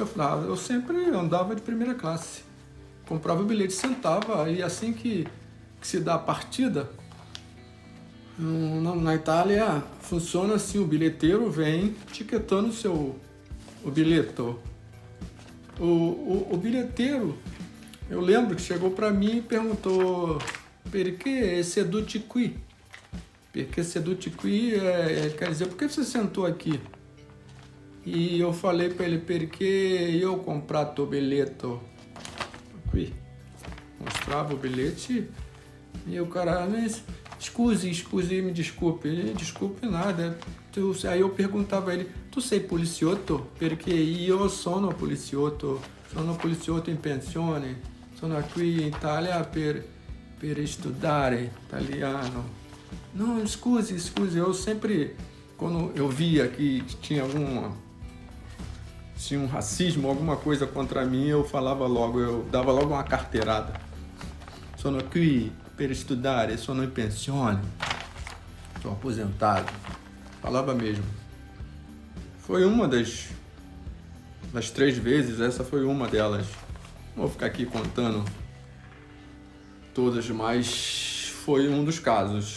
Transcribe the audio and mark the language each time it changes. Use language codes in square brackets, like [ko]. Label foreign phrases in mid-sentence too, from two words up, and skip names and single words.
[pt] Eu sempre andava de primeira classe. Comprava o bilhete, sentava, e assim que se dá a partida, na Itália funciona assim, o bilheteiro vem etiquetando o bilheto. O bilheteiro, eu lembro que chegou para mim e perguntou: [it] perché seduti qui? Perché seduti qui [pt] quer dizer, por que você sentou aqui? E eu falei para ele: perché eu comprato o bilheto qui. Mostrava o bilhete e o cara: scusi, me desculpe. Desculpe nada. Aí eu perguntava a ele: [it] tu sei poliziotto? Perché io sono poliziotto in pensione. Sono qui in Italia per estudare italiano. [pt] Não, scusi. Eu sempre, quando eu via que tinha um racismo, alguma coisa contra mim, eu dava logo uma carteirada. [it] Sono qui per estudare, sono in pensione. [pt] Estou aposentado. Falava mesmo. Foi uma das 3 vezes, essa foi uma delas. Não vou ficar aqui contando todas, mas foi um dos casos.